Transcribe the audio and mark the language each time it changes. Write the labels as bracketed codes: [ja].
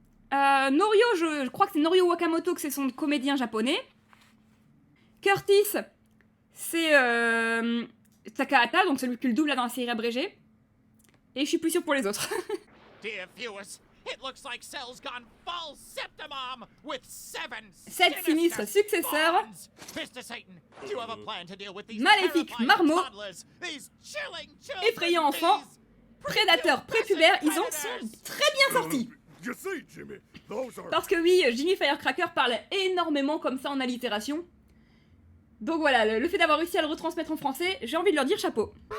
[fr] Norio, je crois que c'est Norio Wakamoto, que c'est son comédien japonais. Curtis, c'est Takahata, donc celui qui le double là dans la série abrégée. Et je suis plus sûre pour les autres. [en] Dear viewers, it looks like Cell's gone full septimom with [fr] 7 sinistres successeurs. [en] Mr. Satan, do you have a plan to deal with these [fr] Maléfiques [en] terrifying [fr] marmots, [en] toddlers, these chilling children, [fr] effrayants enfants, prédateurs prépubères, ils en sont très bien sortis. [en] You see, Jimmy, those are... [fr] Parce que oui, Jimmy Firecracker parle énormément comme ça en allitération. Donc voilà, le fait d'avoir réussi à le retransmettre en français, j'ai envie de leur dire chapeau.